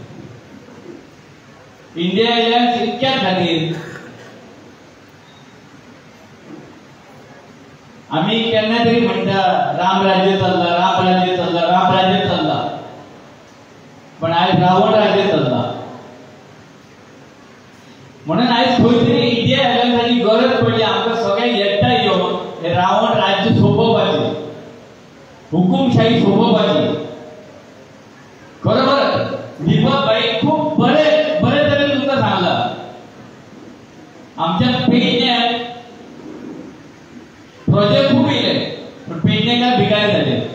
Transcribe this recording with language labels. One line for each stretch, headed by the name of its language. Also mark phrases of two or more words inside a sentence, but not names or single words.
Konkani: इतक्या खातीर आम्ही केन्ना तरी म्हणटा राम राज्य चालला राम राज्य चालला राम राज्य चालला पण आज रावण राज्य चालला. म्हणून आज खंय तरी इंडिया एलायन्साची गरज पडली आमकां सगळ्यांक एकठांय येवन हे रावण राज्य सोंपोवपाचें हुकुमशाही सोंपोवपाची. बरोबर दीपक भाई खूप बरे तरेन तुमकां सांगला. आमच्या पेडण्यात प्रोजेक्ट खूप येयले पण पेडणेकार भिकारी जाले.